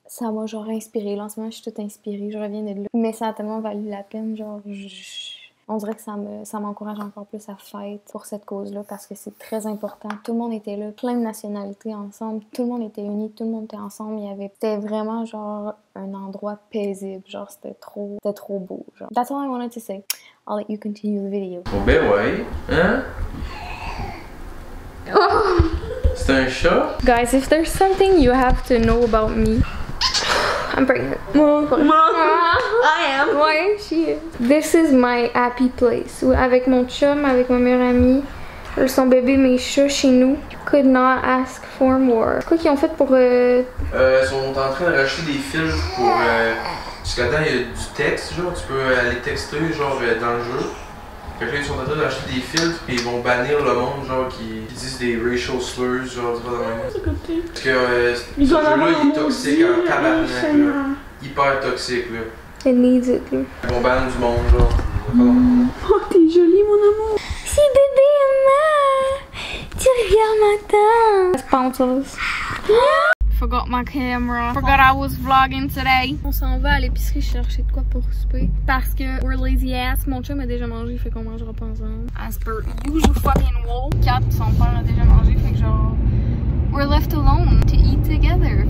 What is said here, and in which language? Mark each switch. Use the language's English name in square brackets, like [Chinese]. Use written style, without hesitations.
[French] Ça m'a genre inspirée. Là, en ce moment, je suis toute inspirée. Je reviens de là. Mais ça a tellement valu la peine. Genre, On dirait que ça m'encourage encore plus à fight pour cette cause-là parce que c'est très important. Tout le monde était là, plein de nationalités ensemble, tout le monde était uni, tout le monde était ensemble. C'était vraiment genre un endroit paisible, genre c'était trop beau. Genre. [English] That's all I wanted to say. I'll let you continue the video. [French] Oh ben ouais, hein? Oh. C'est un chat? [English] Guys, if there's something you have to know about me, I'm pregnant. Mom. I am. [French] Ouais, [English] she is. This is my happy place. [French] Avec mon chum, avec ma meilleure amie, son bébé, mes chats chez nous. [English] Could not ask for more. [French] C'est quoi qu'ils ont fait pour... Ils sont en train de racheter des filtres pour... Jusqu'à temps, il y a du texte, genre, tu peux aller texter, genre, dans le jeu. Fait que là, ils sont en train d'acheter des filtres, puis ils vont bannir le monde, genre, qui disent des [English] racial slurs, [French] genre, tu vois, dans le même. Parce que ce jeu-là, il est toxique en tabarnak, là. Hyper toxique, là. [English] It needs it, là. [French] Ils vont banner du monde, genre. Oh, t'es jolie, mon amour. Si bébé, maman, tu regardes ma tante. Sponsors. [English] Forgot my camera. Forgot I was vlogging today. [French] On s'en va à l'épicerie chercher de quoi pour souper. Parce que [English] we're lazy ass. [French] Mon chum a déjà mangé, fait qu'on mangera pas ensemble. [English] As per usual fucking rule. [French] Kat, son père a déjà mangé, fait que genre... [English] We're left alone to eat together.